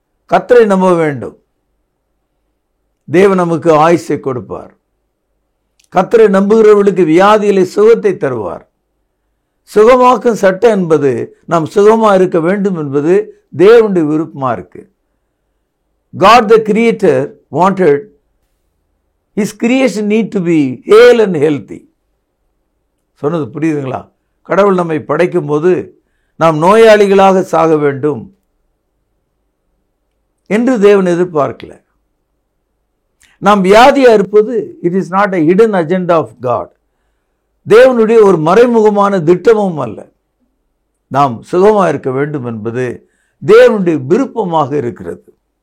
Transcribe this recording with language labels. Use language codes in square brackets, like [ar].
[ta] கர்த்தரை நம்ப வேண்டும். தேவன் நமக்கு ஆயுசை கொடுப்பார். கர்த்தரை நம்புகிறவர்களுக்கு வியாதியிலே சுகத்தை தருவார். சுகமாக்கும் சட்டம் என்பது நாம் சுகமா இருக்க வேண்டும் என்பது தேவனுடைய விருப்பமா இருக்கு. [en] God the creator wanted his creation need to be hale and healthy. [ta] சொன்னது புரியுதுங்களா? கடவுள் நம்மை படைக்கும் போது நாம் நோயாளிகளாக சாக வேண்டும் என்று தேவன் எதிர்பார்க்கல. நாம் வியாதியா இருப்பது [en] It is not a hidden agenda of God. [ta] தேவனுடைய ஒரு மறைமுகமான திட்டமும் அல்ல. நாம் சுகமாக இருக்க வேண்டும் என்பது தேவனுடைய விருப்பமாக இருக்கிறது.